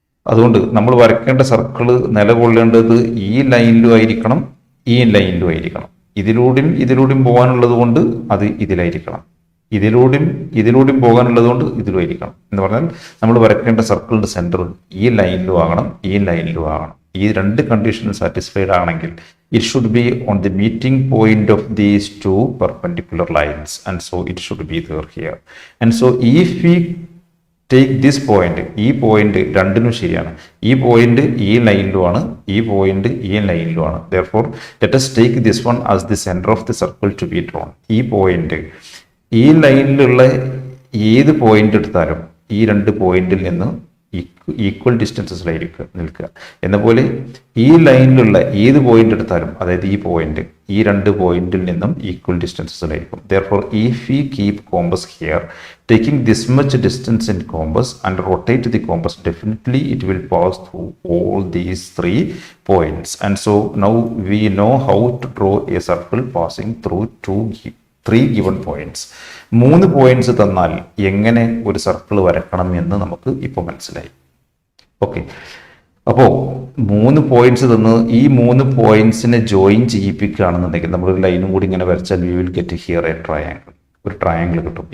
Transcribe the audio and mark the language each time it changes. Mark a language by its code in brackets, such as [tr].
[ml] അതുകൊണ്ട് നമ്മൾ വരയ്ക്കേണ്ട സർക്കിൾ നിലകൊള്ളേണ്ടത് ഈ ലൈനിലും ആയിരിക്കണം, ഈ ലൈനിലും ആയിരിക്കണം. ഇതിലൂടെയും പോകാനുള്ളത് കൊണ്ട് അത് ഇതിലായിരിക്കണം, ഇതിലൂടെയും പോകാനുള്ളത് കൊണ്ട് ഇതിലുമായിരിക്കണം. എന്ന് പറഞ്ഞാൽ നമ്മൾ വരയ്ക്കേണ്ട സർക്കിളിന്റെ സെന്റർ ഈ ലൈനിലും ആകണം, ഈ ലൈനിലും ആകണം. ഈ 2 കണ്ടീഷനും സാറ്റിസ്ഫൈഡ് ആണെങ്കിൽ [en] it should be on the meeting point of these two perpendicular lines, and so it should be there here. And so if we take this point, [ml] ഈ പോയിന്റ് രണ്ടിനും ശരിയാണ്. ഈ പോയിന്റ് ഈ ലൈനിലുമാണ്, ഈ പോയിന്റ് ഈ ലൈനിലുമാണ്. [en] Therefore, let us take this one as the center of the circle to be drawn. [ml] ഈ point ഈ ലൈനിലുള്ള ഏത് പോയിന്റ് എടുത്താലും ഈ രണ്ട് പോയിന്റിൽ നിന്ന് ഈക്വൽ ഡിസ്റ്റൻസസിലായിരിക്കും നിൽക്കുക. എന്നപോലെ ഈ ലൈനിലുള്ള ഏത് പോയിന്റ് എടുത്താലും, അതായത് ഈ പോയിന്റ് ഈ രണ്ട് പോയിന്റിൽ നിന്നും equal ഡിസ്റ്റൻസസിലായിരിക്കും. [en] Therefore, if we keep compass here, taking this much distance in compass and rotate the compass, definitely it will pass through all these 3 points. And so now we know how to draw a circle passing through 3 given points. [ml] 3 points തന്നാൽ എങ്ങനെ ഒരു circle വരക്കണം എന്ന് നമുക്ക് ഇപ്പോൾ മനസ്സിലായി. Okay, അപ്പോൾ 3 points തന്ന് ഈ 3 പോയിന്റ്സിനെ ജോയിൻ ചെയ്യിപ്പിക്കുകയാണെന്നുണ്ടെങ്കിൽ നമ്മളൊരു ലൈനും കൂടി ഇങ്ങനെ വരച്ചാൽ [en] We will get here a triangle. [ml] ഒരു ട്രയാങ്കിൾ കിട്ടും.